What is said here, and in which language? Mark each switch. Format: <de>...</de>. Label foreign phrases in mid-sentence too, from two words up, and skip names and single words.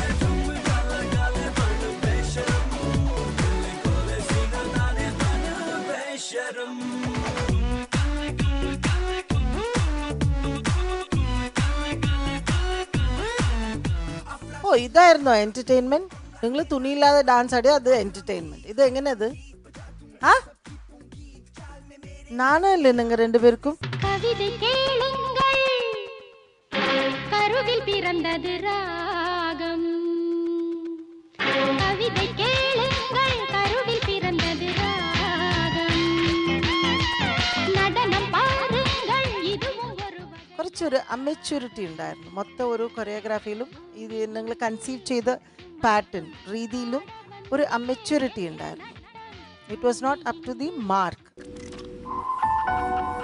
<ml>ഓ, ഇതായിരുന്നോ എന്റർടൈൻമെന്റ്? നിങ്ങൾ തുണിയില്ലാതെ ഡാൻസ് ആടിയ അത് എന്റർടൈൻമെന്റ്. ഇത് എങ്ങനെയത്? ആ നാണല്ലേ നിങ്ങൾ രണ്ടുപേർക്കും?</ml> <ta>கருவில் பிறந்தது ராகம், கவிதை கேளுங்கள், கருவில் பிறந்தது ராகம், നടനം பாருங்கள், இதுவும் ஒரு</ta> <ml>കുറച്ചൊരു അമെച്യൂരിറ്റി ഉണ്ടായിരുന്നു മൊത്തം ഒരു കൊറിയോഗ്രാഫിയിലും. ഇത് നിങ്ങൾ കൺസീവ് ചെയ്ത പാറ്റേൺ രീതിയിലും ഒരു അമെച്യൂരിറ്റി ഉണ്ടായിരുന്നു.</ml> <en>It was not up to the mark.</en>